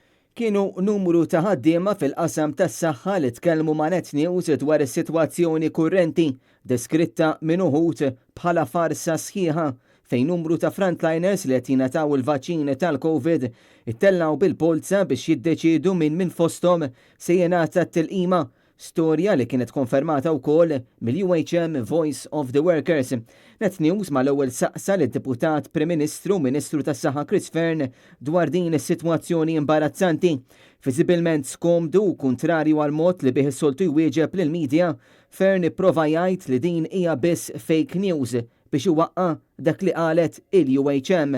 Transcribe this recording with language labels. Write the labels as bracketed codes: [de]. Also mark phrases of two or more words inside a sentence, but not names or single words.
[mt] Kienu numru ta' ħaddiema fil-qasam tas-saħħa li tkellmu ma' Net News dwar is-sitwazzjoni kurrenti deskritta minn uħud bħala farsa sħiħa fejn numru ta' frontliners li qed jingħataw il-vaċċin tal-COVID ittellaw bil-polza biex jiddeċiedu minn fosthom se jingħata t-tilqima. Storja li kienet konfermata wkoll mill-UHM Voice of the Workers. Net News mal-ewwel saqsa lid-Deputat Prim Ministru Ministru tas-Saħħa Chris Fearne dwar din is-sitwazzjoni imbarazzanti. Viżibilment skomdu u kuntrarju għal mod li bih is-soltu jwieġeb lill-medja, Fearne ipprova jgħid li din hija biss [en] fake news [mt] biex iwaqqa dak li qalet il-UHM.